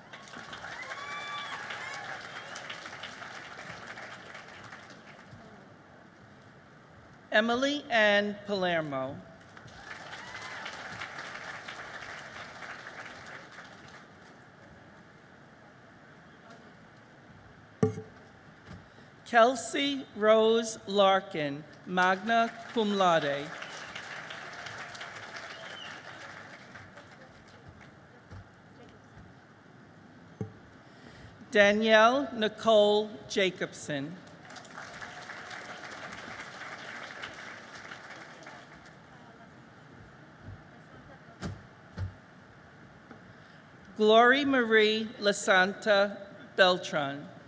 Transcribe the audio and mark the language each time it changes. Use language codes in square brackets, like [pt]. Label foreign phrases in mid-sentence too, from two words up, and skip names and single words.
[en] Emily Ann Palermo. Kelsey Rose Larkin, [la] magna cum laude. [en] Danielle Nicole Jacobson. Glory Marie Lasanta Beltran.